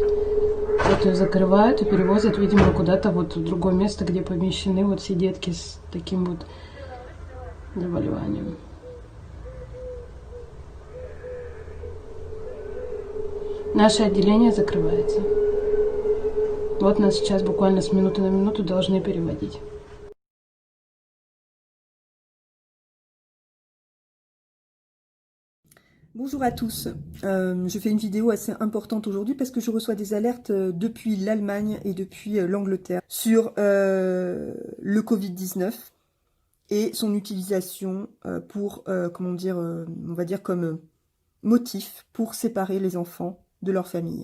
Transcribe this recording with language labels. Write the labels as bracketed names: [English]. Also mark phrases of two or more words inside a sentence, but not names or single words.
[Russian] Вот ее закрывают и перевозят, видимо, куда-то вот в другое место, где помещены вот все детки с таким вот заболеванием. Наше отделение закрывается. Вот нас сейчас буквально с минуты на минуту должны переводить. [French] Bonjour à tous, je fais une vidéo assez importante aujourd'hui parce que je reçois des alertes depuis l'Allemagne et depuis l'Angleterre sur le Covid-19 et son utilisation pour, comment dire, on va dire comme motif pour séparer les enfants de leur famille.